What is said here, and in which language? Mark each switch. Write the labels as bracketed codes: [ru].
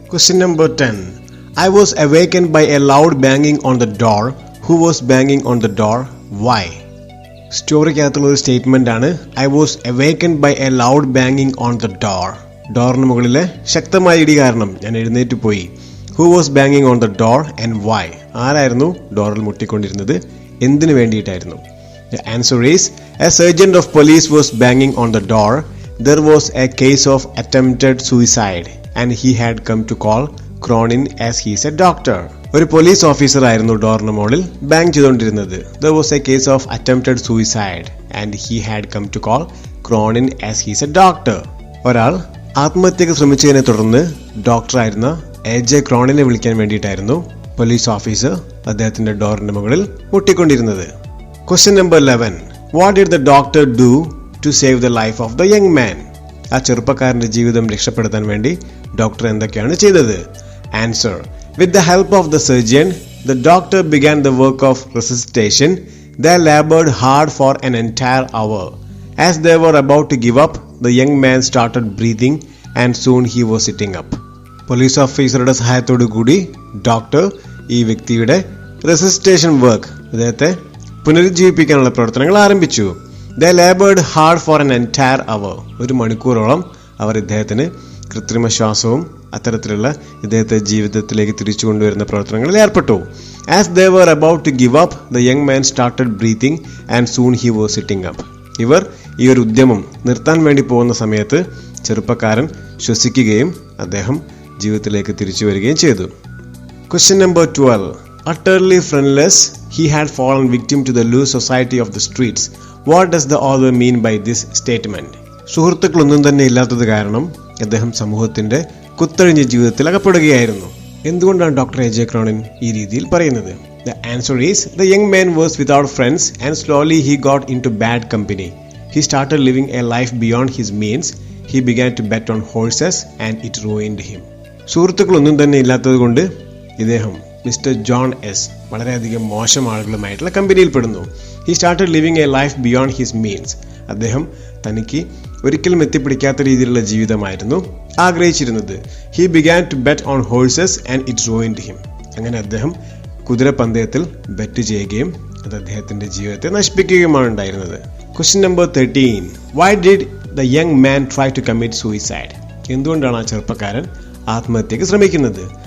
[ml] Question number 10. [en] I was awakened by a loud banging on the door. Who was banging on the door? Why? [ml] സ്റ്റോറിക്കകത്തുള്ള ഒരു statement ആണ് [en] I was awakened by a loud banging on the door. [ml] ഡോറിന് മുകളിലെ ശക്തമായ ഇടി കാരണം ഞാൻ എഴുന്നേറ്റ് പോയി. [en] Who was banging on the door and why? [ml] ആരായിരുന്നു ഡോറിൽ മുട്ടിക്കൊണ്ടിരുന്നത്, എന്തിനു വേണ്ടിയിട്ടായിരുന്നു? [en] The answer is, a sergeant of police was banging on the door. There was a case of attempted suicide and he had come to call Cronin as he is a doctor. [ml] ഒരു police officer ആയിരുന്നു ഡോറിന് മുകളിൽ bank ചെയ്തുകൊണ്ടിരുന്നത്. [en] There was a case of attempted suicide and he had come to call Cronin as he is a doctor. [ml] ഒരാൾ ആത്മഹത്യക്ക് ശ്രമിച്ചതിനെ തുടർന്ന് ഡോക്ടറായിരുന്ന AJ ക്രോണിനെ വിളിക്കാൻ വേണ്ടിയിട്ടായിരുന്നു police officer അദ്ദേഹത്തിന്റെ ഡോറിന്റെ മുകളിൽ മുട്ടിക്കൊണ്ടിരുന്നത്. [en] Question number 11. What did the doctor do to save the life of the young man? [ml] ആ ചെറുപ്പക്കാരന്റെ ജീവിതം രക്ഷപ്പെടുത്താൻ വേണ്ടി ഡോക്ടർ എന്തൊക്കെയാണ് ചെയ്തത്? Answer. [en] With the help of the surgeon, the doctor began the work of resuscitation. They labored hard for an entire hour. As they were about to give up, the young man started breathing and soon he was sitting up. [ml] Police ഓഫീസറുടെ സഹായത്തോടു കൂടി doctor ഈ വ്യക്തിയുടെ റെസിസ്റ്റേഷൻ work, അദ്ദേഹത്തെ പുനരുജ്ജീവിപ്പിക്കാനുള്ള പ്രവർത്തനങ്ങൾ ആരംഭിച്ചു. [en] They labored hard for an entire hour. [ml] ഒരു മണിക്കൂറോളം അവർ ഇദ്ദേഹത്തിന് കൃത്രിമ ശ്വാസവും അത്തരത്തിലുള്ള ഇദ്ദേഹത്തെ ജീവിതത്തിലേക്ക് തിരിച്ചു കൊണ്ടുവരുന്ന പ്രവർത്തനങ്ങളിൽ ഏർപ്പെട്ടു. [en] As they were about to give up, the young man started breathing and soon he was sitting up. [ml] ഇവർ ഈ ഒരു ഉദ്യമം നിർത്താൻ വേണ്ടി പോകുന്ന സമയത്ത് ചെറുപ്പക്കാരൻ ശ്വസിക്കുകയും അദ്ദേഹം ജീവിതത്തിലേക്ക് തിരിച്ചു വരികയും ചെയ്തു. [en] Question number 12. Utterly friendless, he had fallen victim to the loose society of the streets. What does the author mean by this statement? [ml] സുഹൃത്തുക്കളൊന്നും തന്നെ ഇല്ലാത്തത് കാരണം അദ്ദേഹം സമൂഹത്തിന്റെ കുത്തഴിഞ്ഞ ജീവിതത്തിൽ അകപ്പെടുകയായിരുന്നു. എന്തുകൊണ്ടാണ് ഡോക്ടർ എജെ ക്രോണിൻ ഈ രീതിയിൽ പറയുന്നത്? [en] The answer is, the young man was without friends and slowly he got into bad company. He started living a life beyond his means. He began to bet on horses and it ruined him. [ml] സുഹൃത്തുക്കളൊന്നും തന്നെ ഇല്ലാത്തത് കൊണ്ട് ഇദ്ദേഹം mister John S വളരെയധികം മോശം ആളുകളുമായിട്ടുള്ള കമ്പനിയിൽ പെടുന്നു. [en] He started living a life beyond his means. [ml] അദ്ദേഹം തനിക്ക് ഒരിക്കലും എത്തിപ്പിടിക്കാത്ത രീതിയിലുള്ള ജീവിതമായിരുന്നു ആഗ്രഹിച്ചിരുന്നത്. [en] He began to bet on horses and it ruined him. [ml] അങ്ങനെ അദ്ദേഹം കുതിരപ്പന്തയത്തിൽ ബെറ്റ് ചെയ്യുകയും അത് അദ്ദേഹത്തിന്റെ ജീവിതത്തെ നശിപ്പിക്കുകയുമാണ് ഉണ്ടായിരുന്നത്. [en] Question number 13. Why did the young man try to commit suicide? [ml] എന്തുകൊണ്ടാണ് ആ ചെറുപ്പക്കാരൻ ആത്മഹത്യക്ക് ശ്രമിക്കുന്നത്?